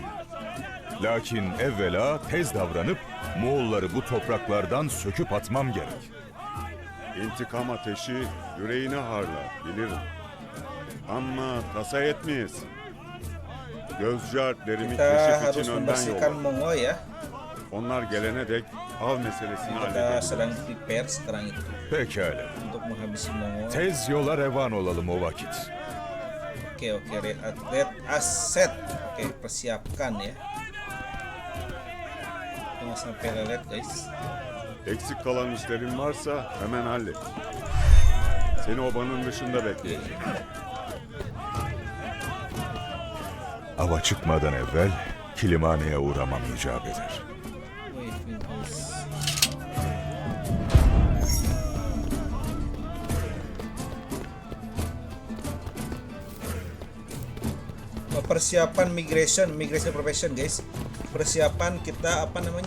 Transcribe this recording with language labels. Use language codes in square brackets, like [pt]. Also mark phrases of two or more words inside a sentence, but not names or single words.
[tr] Lakin evvela tez davranıp Moğolları bu topraklardan söküp atmam gerek. İntikam ateşi yüreğine harlar, bilirim. Ama tasa etmeyesin. Gözcü alplerimi [id] Kita [tr] keşif [id] harus [tr] için önden [id] membersihkan [tr] yolla. [id] Mongol ya. [tr] Onlar gelene dek av meselesini [id] Kita [tr] halledebiliriz. [id] sedang prepare sekarang itu [tr] Pekala. [id] untuk menghabisi Mongol. [tr] Tez yola revan olalım o vakit. [id] Oke, red atlet aset. Oke, persiapkan ya. Jangan sampai lelet guys. [tr] Eksik kalan işlerin varsa hemen hallet. Seni obanın dışında bekleyeceğim. Ava çıkmadan evvel Kilimhane'ye uğramam icap eder. [id] Wih, Winhouse. Persiapan [en] migration profession [id] guys. Persiapan kita apa namanya?